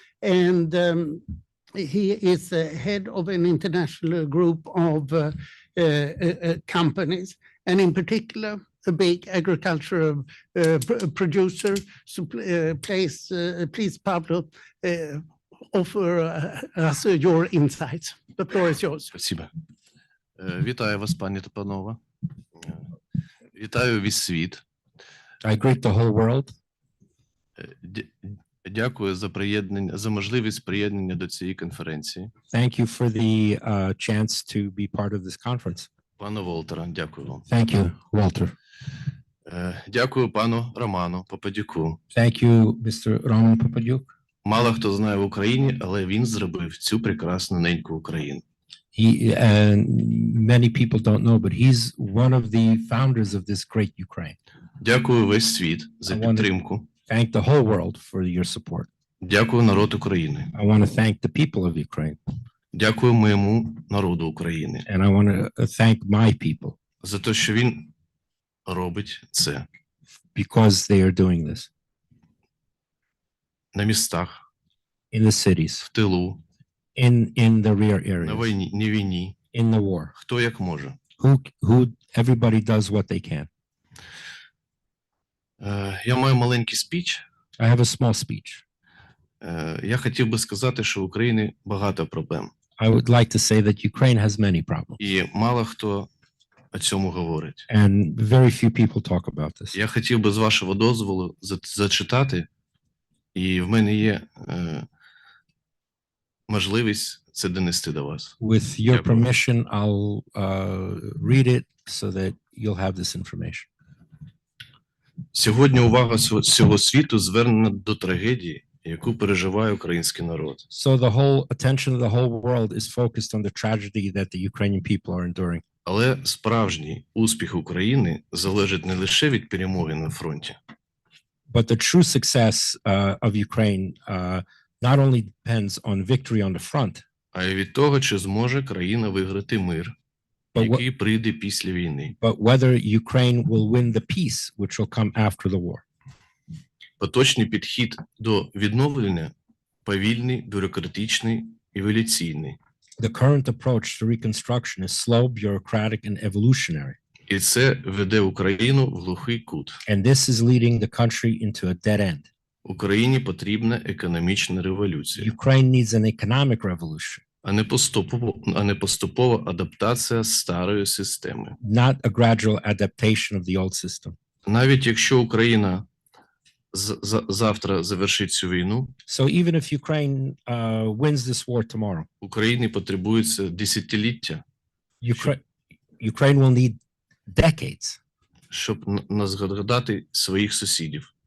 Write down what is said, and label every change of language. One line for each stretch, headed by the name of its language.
English: And he is the head of an international group of companies, and in particular, a big agricultural producer. So please, Pavlo, offer us your insights. The floor is yours.
Russian: Спасибо.
Ukrainian: Вітаю вас, пані та панове. Вітаю весь світ.
English: I greet the whole world.
Ukrainian: Дякую за приєднання, за можливість приєднання до цієї конференції.
English: Thank you for the chance to be part of this conference.
Ukrainian: Пане Волтере, дякую вам.
English: Thank you, Walter.
Ukrainian: Дякую пану Роману Попадюку.
English: Thank you, Mr. Roman Papadyuk.
Ukrainian: Мало хто знає в Україні, але він зробив цю прекрасну неньку Україну.
English: Many people don't know, but he's one of the founders of this great Ukraine.
Ukrainian: Дякую весь світ за підтримку.
English: Thank the whole world for your support.
Ukrainian: Дякую народ України.
English: I want to thank the people of Ukraine.
Ukrainian: Дякую моєму народу України.
English: And I want to thank my people.
Ukrainian: За те, що він робить це.
English: Because they are doing this.
Ukrainian: На містах.
English: In the cities.
Ukrainian: В тилу.
English: In the rear areas.
Ukrainian: На війні.
English: In the war.
Ukrainian: Хто як може.
English: Who everybody does what they can.
Ukrainian: Я маю маленький спіч.
English: I have a small speech.
Ukrainian: Я хотів би сказати, що в Україні багато проблем.
English: I would like to say that Ukraine has many problems.
Ukrainian: І мало хто о цьому говорить.
English: And very few people talk about this.
Ukrainian: Я хотів би з вашого дозволу зачитати, і в мене є можливість це донести до вас.
English: With your permission, I'll read it so that you'll have this information.
Ukrainian: Сьогодні увага всього світу звернена до трагедії, яку переживає український народ.
English: So the whole attention of the whole world is focused on the tragedy that the Ukrainian people are enduring.
Ukrainian: Але справжній успіх України залежить не лише від перемоги на фронті.
English: But the true success of Ukraine not only depends on victory on the front,
Ukrainian: а й від того, чи зможе країна виграти мир, який прийде після війни.
English: But whether Ukraine will win the peace which will come after the war.
Ukrainian: Поточний підхід до відновлення повільний, бюрократичний, еволюційний.
English: The current approach to reconstruction is slow, bureaucratic, and evolutionary.
Ukrainian: І це веде Україну в глухий кут.
English: And this is leading the country into a dead end.
Ukrainian: Україні потрібна економічна революція,
English: Ukraine needs an economic revolution,
Ukrainian: а не поступова адаптація старої системи.
English: not a gradual adaptation of the old system.
Ukrainian: Навіть якщо Україна завтра завершить цю війну,
English: So even if Ukraine wins this war tomorrow,
Ukrainian: Україні потребується десятиліття,
English: Ukraine will need decades
Ukrainian: щоб згадати своїх сусідів